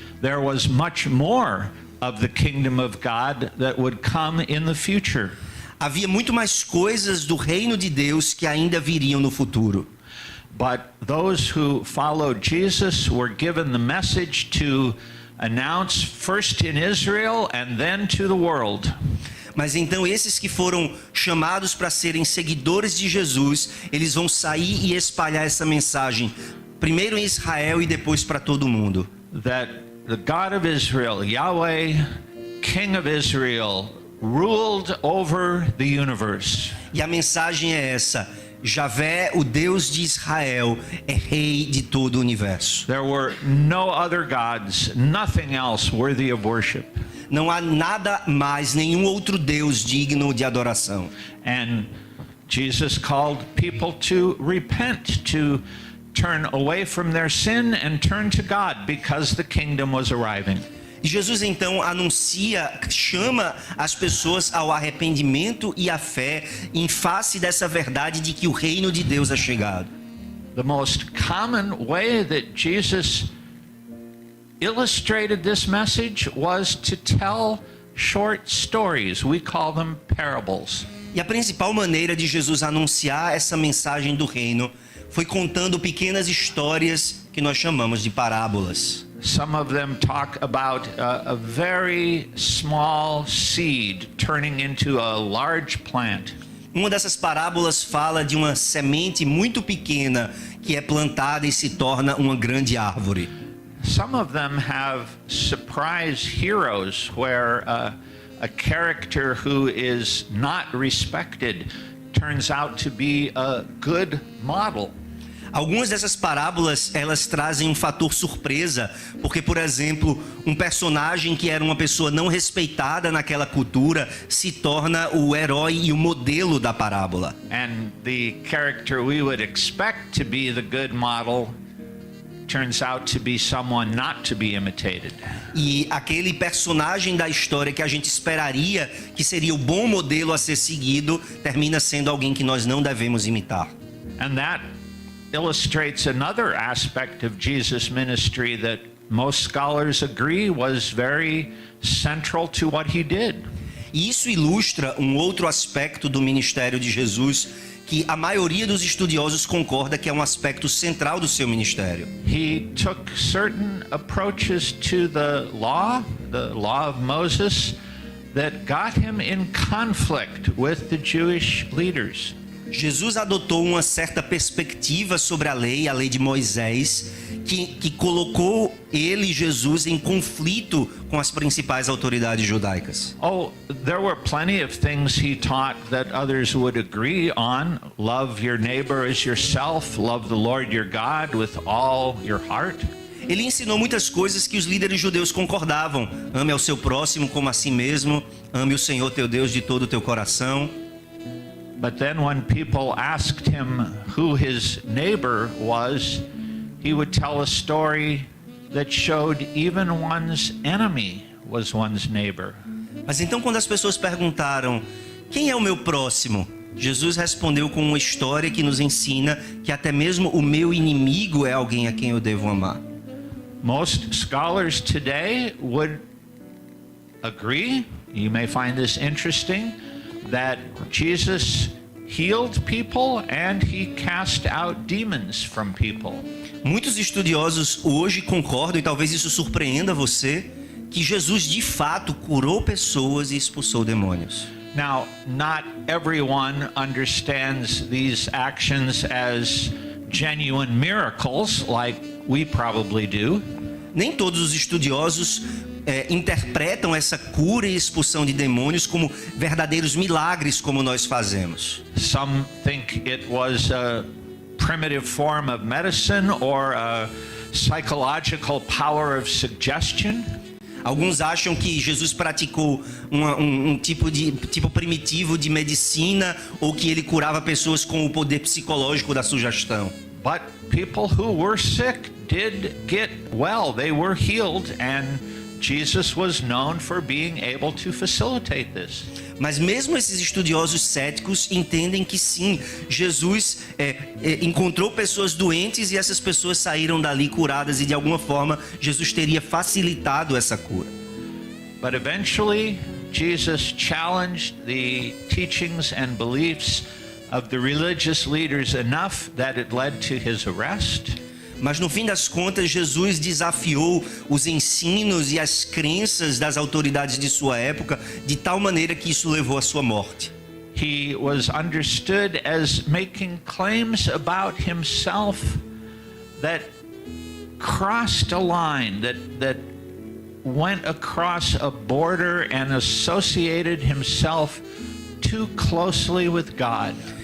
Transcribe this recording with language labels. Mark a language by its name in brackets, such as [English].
[English] There was much more of the kingdom of God that would come in the future. [Portuguese] Havia muito mais coisas do reino de Deus que ainda viriam no futuro. [English] But those who followed Jesus were given the message to announce first in Israel and then to the world. [Portuguese] Mas então esses que foram chamados para serem seguidores de Jesus, eles vão sair e espalhar essa mensagem, primeiro em Israel e depois para todo o mundo. [English] That the God of Israel, Yahweh, King of Israel, ruled over the universe. [Portuguese] E a mensagem é essa: Javé, o Deus de Israel, é rei de todo o universo. [English] There were no other gods, nothing else worthy of worship. [Portuguese] Não há nada mais, nenhum outro Deus digno de adoração. [English] And Jesus called people to repent, to turn away from their sin and turn to God because the kingdom was arriving. [Portuguese] E Jesus então chama as pessoas ao arrependimento e à fé em face dessa verdade de que o reino de Deus é chegado. [English] The most common way that Jesus illustrated this message was to tell short stories. We call them parables. [Portuguese] E a principal maneira de Jesus anunciar essa mensagem do reino foi contando pequenas histórias que nós chamamos de parábolas. [English] Some of them talk about a very small seed turning into a large plant. [Portuguese] Uma dessas parábolas fala de uma semente muito pequena que é plantada e se torna uma grande árvore. [English] Some of them have surprise heroes where a character who is not respected turns out to be a good model. [Portuguese] Algumas dessas parábolas, elas trazem um fator surpresa, porque, por exemplo, um personagem que era uma pessoa não respeitada naquela cultura se torna o herói e o modelo da parábola. [English] And the character we would expect to be the good model turns out to be someone not to be imitated. [Portuguese] E aquele personagem da história que a gente esperaria que seria o bom modelo a ser seguido, termina sendo alguém que nós não devemos imitar. [English] And that illustrates another aspect of Jesus' ministry that most scholars agree was very central to what he did. [Portuguese] E isso ilustra um outro aspecto do ministério de Jesus que a maioria dos estudiosos concorda que é um aspecto central do seu ministério. [English] He took certain approaches to the law of Moses, that got him in conflict with the Jewish leaders. [Portuguese] Jesus adotou uma certa perspectiva sobre a lei de Moisés, que colocou ele, Jesus, em conflito com as principais autoridades judaicas. [English] Oh, there were plenty of things he taught that others would agree on. Love your neighbor as yourself, love the Lord your God with all your heart. [Portuguese] Ele ensinou muitas coisas que os líderes judeus concordavam. Ame ao seu próximo como a si mesmo, ame o Senhor teu Deus de todo o teu coração. [English] But then when people asked him who his neighbor was, he would tell a story that showed even one's enemy was one's neighbor. [Portuguese] Mas então quando as pessoas perguntaram, quem é o meu próximo? Jesus respondeu com uma história que nos ensina que até mesmo o meu inimigo é alguém a quem eu devo amar. [English] Most scholars today would agree, you may find this interesting, that Jesus healed people and he cast out demons from people. [Portuguese] Muitos estudiosos hoje concordam, e talvez isso surpreenda você, que Jesus de fato curou pessoas e expulsou demônios. [English] Now, not everyone understands these actions as genuine miracles like we probably do. [Portuguese] Nem todos os estudiosos interpretam essa cura e expulsão de demônios como verdadeiros milagres como nós fazemos. [English] Some think it was a primitive form of medicine or a psychological power of suggestion. [Portuguese] Alguns acham que Jesus praticou um tipo primitivo de medicina ou que ele curava pessoas com o poder psicológico da sugestão. [English] But people who were sick did get well. They were healed, and Jesus was known for being able to facilitate this. [Portuguese] Mas mesmo esses estudiosos céticos entendem que sim, Jesus encontrou pessoas doentes e essas pessoas saíram dali curadas e de alguma forma Jesus teria facilitado essa cura. [English] But eventually, Jesus challenged the teachings and beliefs of the religious leaders enough that it led to his arrest. [Portuguese] Mas no fim das contas, Jesus desafiou os ensinos e as crenças das autoridades de sua época de tal maneira que isso levou à sua morte. [English] He was understood as making claims about himself that crossed a line, that went across a border and associated himself too closely with God.